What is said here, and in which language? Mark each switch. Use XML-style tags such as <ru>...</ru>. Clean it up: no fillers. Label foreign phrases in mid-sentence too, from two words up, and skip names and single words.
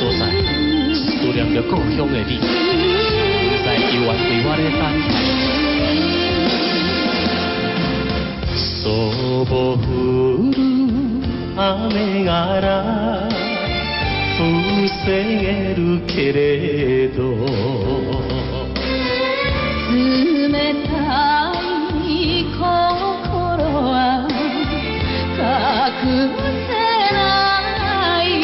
<zh>在，思念着故乡的你，不知永远为我咧等待。</zh> <ja>そぼ降る雨がら防げるけれど冷たい心は隠せない</ja>